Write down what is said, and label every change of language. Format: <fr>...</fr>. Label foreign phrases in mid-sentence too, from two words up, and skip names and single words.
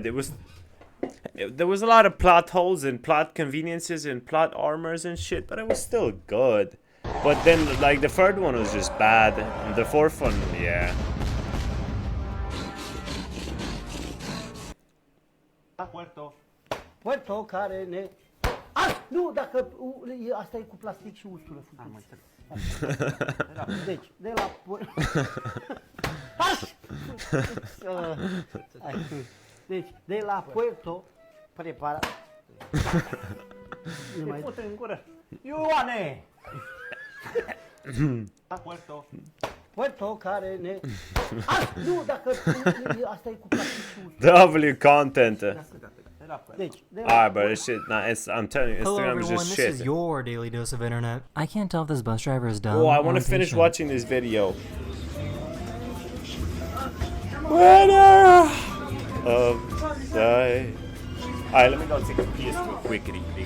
<en>There was a lot of plot holes and plot conveniences and plot armors and shit, but it was still good. But then, like, the third one was just bad, and the fourth one, yeah.</en> <ro>Puerto care ne... Nu, dacă... Asta e cu plastic și ustură. Deci, de la... Deci, de la Puerto... Prepara... Ne pute în gură. Ioane! Puerto care ne... Nu, dacă... Asta e cu plastic și ustură.</ro> <en>W content.</en> <ro>Deci,</ro> <en>Alright, bro, this shit, nah, I'm telling you, Hello Instagram everyone, is just this shit. is your daily dose of internet. I can't tell if this bus driver is dumb Oh, I or want to finish impatient. watching this video. Winner of the... Alright, let me go take a piss real quickity.</en>